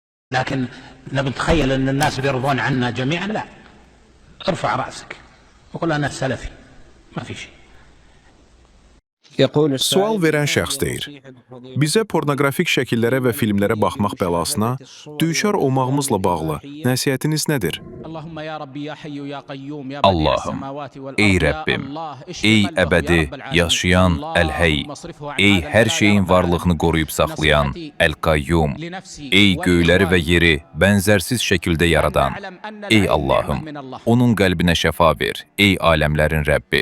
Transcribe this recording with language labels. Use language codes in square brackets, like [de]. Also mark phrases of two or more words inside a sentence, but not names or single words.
[ar] لكن نتخيل أن الناس بيرضون عنا جميعا، لا. ارفع رأسك وقل أنا سلفي، ما في شيء. [az] Sual verən şəxs deyir, bizə pornoqrafik şəkillərə və filmlərə baxmaq bəlasına düçar olmağımızla bağlı nəsihətiniz nədir? Allahım, ey Rəbbim, ey əbədi, yaşayan Əl-Həy, ey hər şeyin varlığını qoruyub saxlayan Əl-Qayyum, ey göyləri və yeri bənzərsiz şəkildə yaradan, ey Allahım, onun qəlbinə şəfa ver, ey aləmlərin Rəbbi.